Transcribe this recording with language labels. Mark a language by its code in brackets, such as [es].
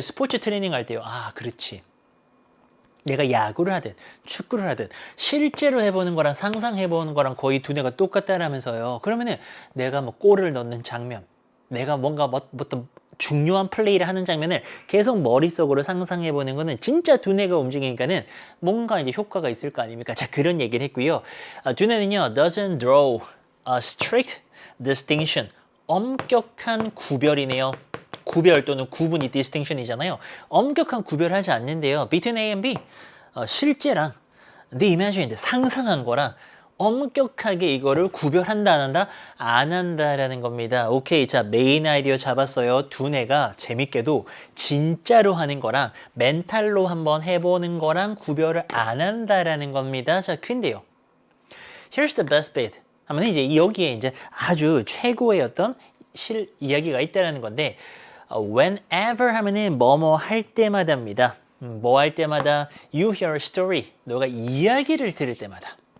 [ko] 스포츠 트레이닝 할 때요. 아, 그렇지. 내가 야구를 하든 축구를 하든 실제로 해보는 거랑 상상해보는 거랑 거의 두뇌가 똑같다라면서요. 그러면은 내가 뭐 골을 넣는 장면, 내가 뭔가 어떤 중요한 플레이를 하는 장면을 계속 머릿속으로 상상해보는 거는 진짜 두뇌가 움직이니까는 뭔가 이제 효과가 있을 거 아닙니까? 자, 그런 얘기를 했고요. 두뇌는요, [en] doesn't draw a strict distinction. [ko] 엄격한 구별이네요. 구별 또는 구분이 distinction이잖아요. 엄격한 구별하지 않는데요. [en] between A and B, [ko] 실제랑 [en] the imagined, [ko] 상상한 거랑 엄격하게 이거를 구별한다 안 한다? 안 한다라는 겁니다. 오케이, 자, 메인 아이디어 잡았어요. 두뇌가 재밌게도 진짜로 하는 거랑 멘탈로 한번 해보는 거랑 구별을 안 한다라는 겁니다. 자, 근데요. [en] Here's the best bit. [ko] 하면 이제 여기에 이제 아주 최고의 어떤 이야기가 있다라는 건데 whenever 하면은 뭐뭐 할 때마다입니다. 뭐 할 때마다 [en] you hear a story. [ko] 너가 이야기를 들을 때마다.